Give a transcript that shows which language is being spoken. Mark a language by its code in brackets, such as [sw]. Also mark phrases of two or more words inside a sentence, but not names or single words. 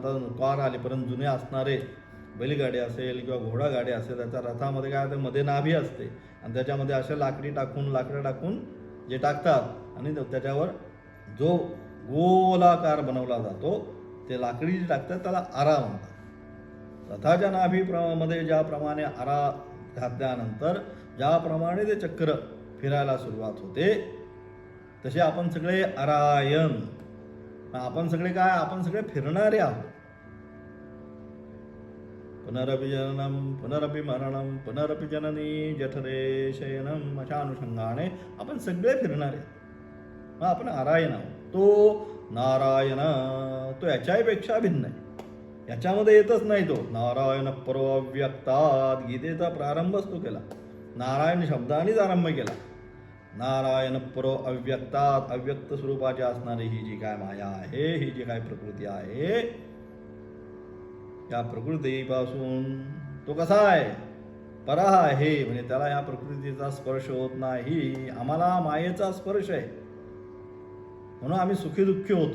[mr] आता कार आले, परंतु जुने असणारे बैलगाडी असेल किंवा घोडागाडी असेल, त्याच्या रथामध्ये काय, मध्ये नाभी असते आणि त्याच्यामध्ये असे लाकडं टाकून जे टाकतात आणि त्याच्यावर जो गोलाकार बनवला जातो ते लाकडी जे टाकतात त्याला आरा म्हणतात. रथाच्या नाभीमध्ये ज्याप्रमाणे आरा घातल्यानंतर ज्याप्रमाणे ते चक्र फिरायला सुरुवात होते, तसे आपण सगळे आरायण. आपण सगळे काय, आपण सगळे फिरणारे आहोत. [sa] पुनरपि जननम पुनरपि मरणम पुनरपि जननी जठरे शयनम, [mr] अशा अनुषंगाने आपण सगळे फिरणारे. मग आपण नारायण आहोत. तो नारायण, तो याच्यापेक्षा भिन्न आहे. याच्यामध्ये येतच नाही तो. [sa] नारायण परो अव्यक्तात्, [mr] गीतेचा प्रारंभच तो केला, नारायण शब्दानेच आरंभ केला. [sa] नारायण परो अव्यक्तात्, [mr] अव्यक्त स्वरूपाची असणारी ही जी काय माया आहे, ही जी काय प्रकृती आहे, या प्रकृतीपासून तो कसा आहे, पराह आहे. म्हणजे त्याला या प्रकृतीचा स्पर्श होत नाही. आम्हाला मायेचा स्पर्श आहे म्हणून आम्ही सुखी दुःखी होतोय.